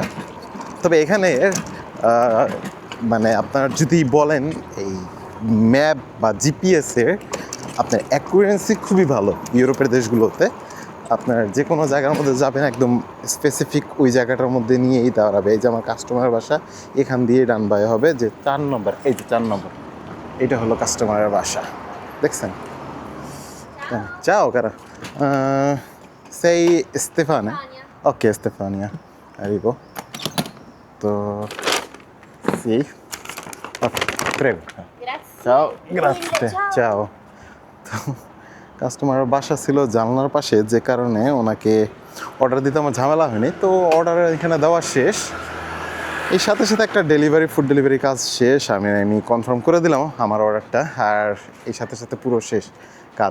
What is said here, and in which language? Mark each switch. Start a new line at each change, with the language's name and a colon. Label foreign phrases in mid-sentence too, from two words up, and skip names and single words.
Bangla: তবে এখানে মানে আপনার যদি বলেন এই ম্যাপ বা জিপিএসের আপনার অ্যাকুরেন্সি খুবই ভালো ইউরোপের দেশগুলোতে। আপনার যে কোনো জায়গার মধ্যে যাবেন একদম স্পেসিফিক ওই জায়গাটার মধ্যে নিয়েই দাঁড়াবে। এই যে আমার কাস্টমারের বাসা, এখান দিয়ে ডান বাই হবে যে 4 নম্বর, এই যে 4 নম্বর, এটা হলো কাস্টমারের বাসা, দেখছেন?
Italian: Ciao cara, sei Stefania? Ok Stefania, arrivo. তো sì, ok, prego. Grazie. Ciao, Mille, grazie, ciao.
Bangla: তো কাস্টমারের বাসা ছিল জানলার পাশে, যে কারণে ওনাকে অর্ডার দিতে আমার ঝামেলা হয়নি। তো অর্ডার এখানে দেওয়া শেষ, এই সাথে সাথে একটা ফুড ডেলিভারি কাজ শেষ। আমি কনফার্ম করে দিলাম আমার অর্ডারটা, আর এই সাথে সাথে পুরো শেষ কাজ।